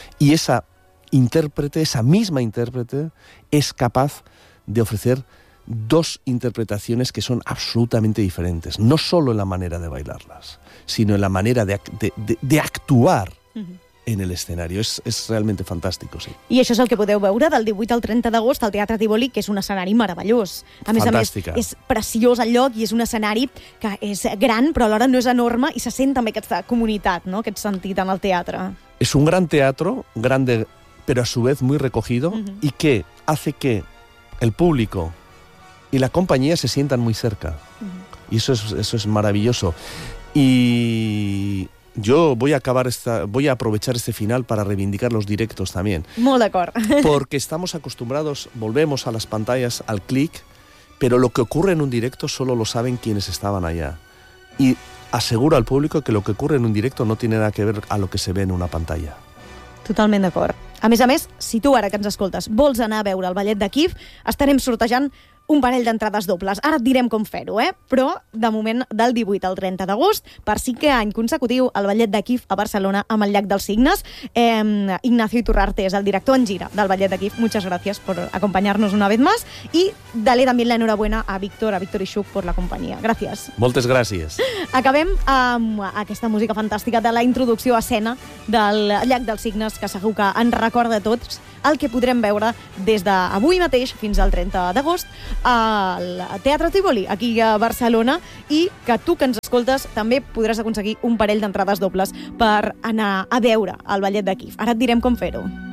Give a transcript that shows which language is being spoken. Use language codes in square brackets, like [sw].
[es] Y esa intérprete, esa misma intérprete, es capaz de ofrecer 2 interpretaciones que son absolutamente diferentes, no solo en la manera de bailarlas, sino en la manera de actuar en el escenario. Es realmente fantástico, sí. [ca] I això és el que podeu veure del 18 al 30 d'agost al Teatre Tivoli, que és un escenari meravellós. A més fantàstica. A més, és preciós el lloc i és un escenari que és gran, però alhora no és enorme i se sent també aquesta comunitat, no? Aquest sentit en el teatre. És un gran teatre, [es] grande, però a su vez muy recogido, i que hace que el público y la compañía se sientan muy cerca. Y eso es maravilloso. Y Yo voy a acabar esta, voy a aprovechar este final para reivindicar los directos también. [ca] Molt d'acord. [es] Porque estamos acostumbrados, volvemos a las pantallas, al clic, pero lo que ocurre en un directo solo lo saben quienes estaban allá. Y aseguro al público que lo que ocurre en un directo no tiene nada que ver a lo que se ve en una pantalla. [ca] Totalment d'acord. A més, si tu ara que ens escoltes vols anar a veure el ballet de Kif, estarem sortejant un parell d'entrades dobles. Ara et direm com fer-ho, eh? Però, de moment, del 18 al 30 d'agost, per cinquè any consecutiu, el ballet de Kif a Barcelona amb el Llac dels Cignes. Ignacio Iturrarte és el director en gira del ballet de Kif. [es] Muchas gracias por acompañarnos una vez más. Y dale también la enhorabuena a Víctor Ixuc por la compañía. Gracias. [ca] Moltes gràcies. Acabem amb aquesta música fantàstica de la introducció a escena del Llac dels Cignes, que segur que en recorda a tots el que podrem veure des d'avui mateix fins al 30 d'agost al Teatre Tivoli, aquí a Barcelona, i que tu que ens escoltes també podràs aconseguir un parell d'entrades dobles per anar a veure el ballet de Kif. Ara et direm com fer-ho.